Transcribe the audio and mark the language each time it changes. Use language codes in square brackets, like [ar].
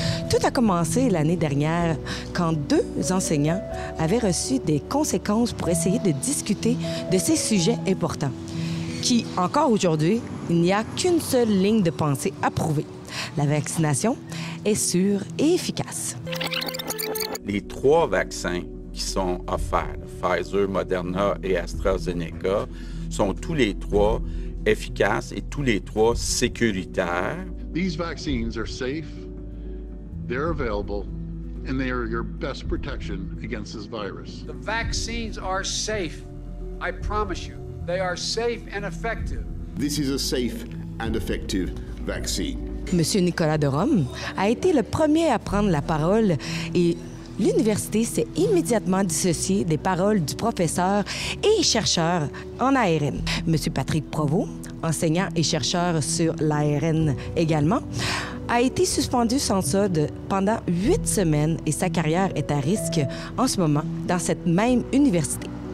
[fr] Tout a commencé l'année dernière quand 2 enseignants avaient reçu des conséquences pour essayer de discuter de ces sujets importants, qui, encore aujourd'hui, il n'y a qu'une seule ligne de pensée approuvée. La vaccination est sûre et efficace. Les 3 vaccins qui sont offerts, Pfizer, Moderna et AstraZeneca, sont tous les 3 efficaces et tous les 3 sécuritaires. [en] These vaccines are safe, they're available, and they are your best protection against this virus. The vaccines are safe. I promise you, they are safe and effective. This is a safe and effective vaccine. [fr] Monsieur Nicolas Derome a été le premier à prendre la parole et l'université s'est immédiatement dissociée des paroles du professeur et chercheur en ARN. Monsieur Patrick Provost, enseignant et chercheur sur l'ARN également, a été suspendu sans solde pendant 8 semaines et sa carrière est à risque en ce moment dans cette même université.